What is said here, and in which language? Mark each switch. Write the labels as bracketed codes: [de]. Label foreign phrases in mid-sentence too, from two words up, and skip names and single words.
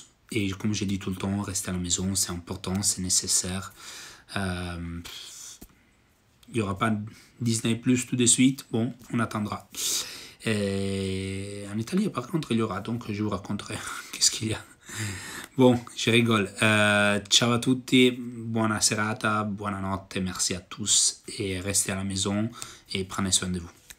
[fr] Et comme j'ai dit tout le temps, restez à la maison, c'est important, c'est nécessaire. Il n'y aura pas Disney Plus tout de suite. Bon, on attendra. Et en Italie, par contre, il y aura. Donc, je vous raconterai qu'est-ce qu'il y a. Bon, je rigole. [it] Ciao a tutti, buona serata, buonanotte, [fr] merci à tous. Et restez à la maison et prenez soin de vous.